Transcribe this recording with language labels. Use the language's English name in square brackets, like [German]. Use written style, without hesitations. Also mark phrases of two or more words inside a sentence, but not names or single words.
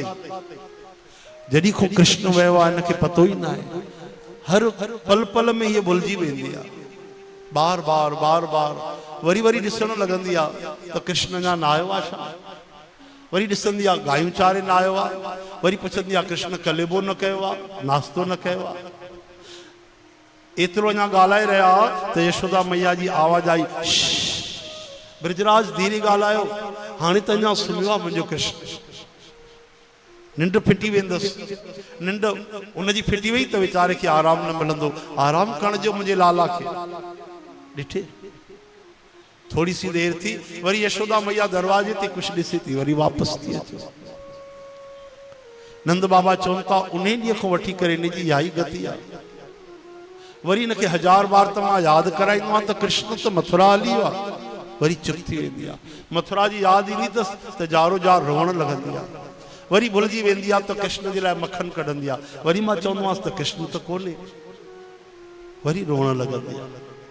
[Sindhi] जॾहिं खां कृष्ण वियो आहे हिनखे पतो ई न आहे, हर पल पल में ये भुलिजी वेंदी आहे, बार बार बार बार वरी वरी ॾिसण लॻंदी आहे त कृष्ण अञा न आयो आहे छा, वरी ॾिसंदी आहे गायूं चारे न आयो आहे, वरी पुछंदी आहे कृष्ण कलेबो न कयो आहे, नाश्तो न कयो आहे। एतिरो अञा ॻाल्हाए रहिया त यशोदा मैया जी आवाज़ आई, ब्रजराज धीरे ॻाल्हायो, हाणे त अञा सुम्हियो आहे मुंहिंजो कृष्ण, निंड फिटी वेंदसि, निंड उनजी फिटी वई त वीचारे खे आराम न मिलंदो, आराम करण जो मुंहिंजे लाला खे। ॾिठे, थोड़ी सी देर थी, वरी यशोदा मैया दरवाजे ते कुछ ॾिसे थी, वरी वापस थी अचे। नंद बाबा चवनि था उन ॾींहं खां वठी करे हिनजी इहा ई गति आहे। वरी हिनखे 1000 बार त मां यादि कराईंदो आहियां त कृष्ण त मथुरा हली वियो आहे, वरी चुप थी वेंदी आहे। मथुरा जी यादि ईंदी अथसि त जारो जार रोअण लॻंदी आहे, वरी भुलिजी वेंदी आहे त कृष्ण जे लाइ मक्खन कढंदी आहे, वरी मां चवंदो आहियां त कृष्ण त कोन्हे, वरी रोअण लॻंदी आहे।